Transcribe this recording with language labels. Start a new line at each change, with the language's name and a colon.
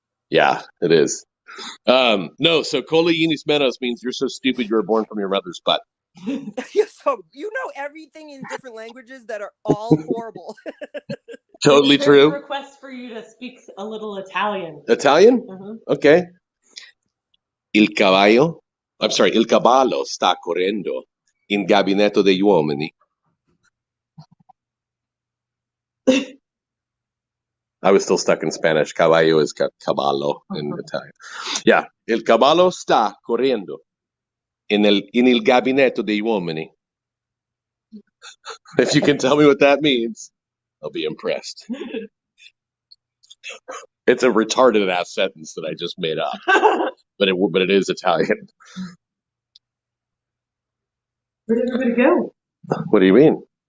English: Yeah, it is. No, so Koliinis Menos means you're so stupid you were born from your mother's butt. So you know everything in different languages that are all horrible. Totally There's true. a request for you to speak a little Italian. Italian? Mhm. Okay.
Italian: Il cavallo sta correndo in gabinetto degli uomini.
English: I was still stuck in Spanish. Caballo is caballo in Italian. Yeah.
Italian: Il cavallo sta correndo in il gabinetto degli uomini.
English: If you can tell me what that means, I'll be impressed. It's a retarded ass sentence that I just made up, but it is Italian. Where did everybody go? What do you mean?